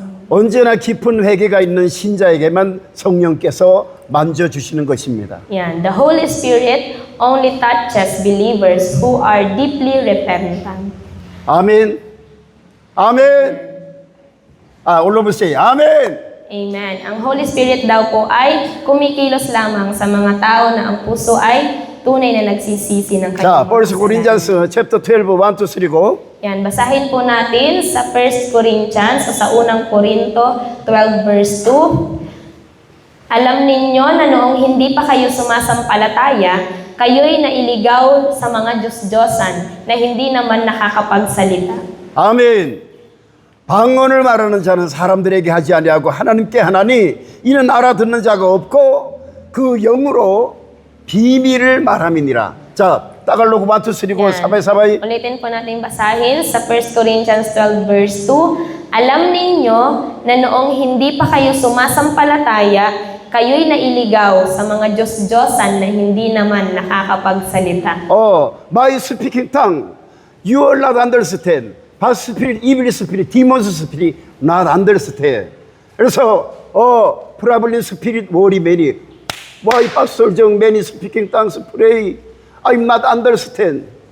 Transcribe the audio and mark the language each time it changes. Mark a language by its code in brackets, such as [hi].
[ko] 언제나 깊은 회개가 있는 신자에게만 성령께서 만져주시는 것입니다. [en] Yan, the Holy Spirit only touches believers who are deeply repentant. [ko] 아멘. 아멘. [en] All of us say, [ko] 아멘. [tl] Amen. Ang Holy Spirit daw po ay kumikilos lamang sa mga tao na ang puso ay tunay na nagsisisi ng [ko] 자, [tl] kanyang mga [ko] 벌써 [tl] kasalanan. [ko] 고린전서 chapter 12, [en] 1 to 3 go. [tl] Yan, basahin po natin sa 1 Corinthians o sa unang Korinto 12 verse 2. Alam ninyo na noong hindi pa kayo sumasampalataya, kayo'y nailigaw sa mga Diyos-Diyosan na hindi naman nakakapagsalita. [ko] 아멘. 방언을 말하는 자는 사람들에게 하지 아니하고 하나님께 하나니 이는 알아듣는 자가 없고 그 영으로 비밀을 말함이니라. 자, 따갈로그 [en] 1 to 3 go. [tl] Yan. 사바이. Ulitin po natin basahin sa 1 Corinthians 12 verse 2. Alam ninyo na noong hindi pa kayo sumasampalataya, kayo'y nailigaw sa mga Diyos-Diyosan na hindi naman nakakapagsalita. [en] My speaking tongue, you will not understand. Bad spirit, evil spirit, demon spirit, not understand. 그래서, problem spirit, worry many. Why pastor Jung many speaking tongues pray? I'm not understand.